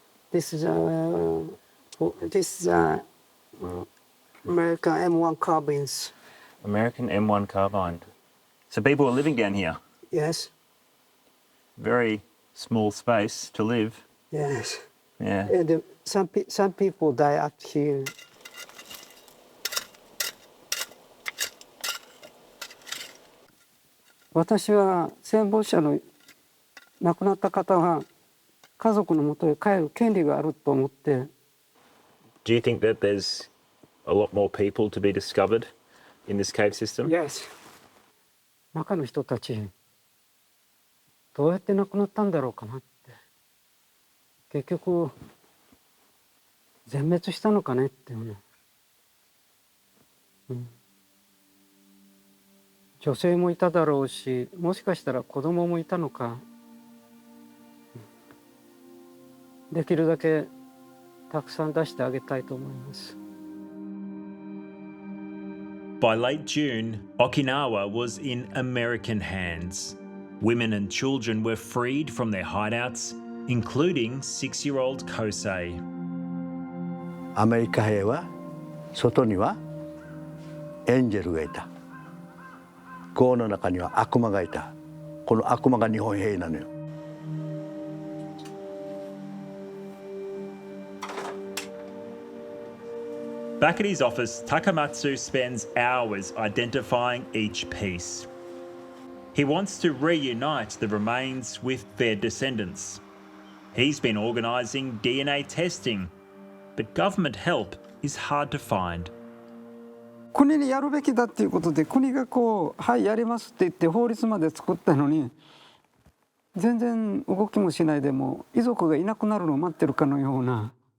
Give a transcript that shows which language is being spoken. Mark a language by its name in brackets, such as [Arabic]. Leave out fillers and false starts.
[English] This is American M1 carbines. American M1 carbine. So people are living down here. Yes. Very small space to live. Yes. Yeah. And some people die up here. [Japanese] I 私は戦没者の亡くなった方は家族の元へ帰る権利があると思って。 [English] Do you think that there's a lot more people to be discovered in this cave system? Yes. [Japanese] 中の人たちどうやって亡くなったんだろうかなって。結局全滅したのかねっていうね、女性もいただろうし、もしかしたら子供もいたのか、できるだけたくさん出してあげたいと思います。 [English] By late June, Okinawa was in American hands. Women and children were freed from their hideouts, including 6-year-old Kohsei. [Japanese] アメリカ兵は外にはエンジェルがいた。壕の中には悪魔がいた。この悪魔が日本兵なのよ。 [English] Back at his office, Takamatsu spends hours identifying each piece. He wants to reunite the remains with their descendants. He's been organising DNA testing, but government help is hard to find. [Japanese] 国にやるべきだっていうことで国がこうはいやりますって言って法律まで作ったのに全然動きもしないでも遺族がいなくなるのを待ってるかのような。